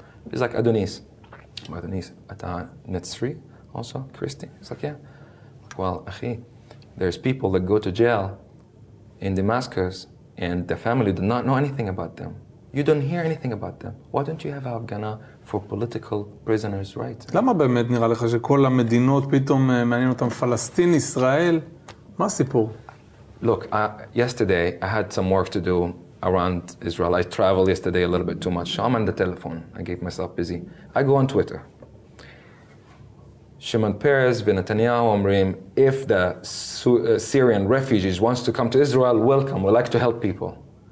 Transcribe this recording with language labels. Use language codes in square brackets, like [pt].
[en] He's like, אדוניס. Adonis, [he] אתה [en] Netzri also, Christian? He's like, yeah. Well, אחי, there's people that go to jail in Damascus and the family do not know anything about them. You don't hear anything about them. Why don't you have הפגנה for political prisoners' rights? [he] למה באמת נראה לך שכל המדינות פתאום מעניין אותם פלסטין, ישראל? מה הסיפור? [en] Look, yesterday I had some work to do around Israel. I traveled yesterday a little bit too much. So I'm on the telephone. I keep myself busy. I go on Twitter. Shimon Peres [he] ונתניהו אומרים, [en] if the Syrian refugees wants to come to Israel, welcome. We like to help people.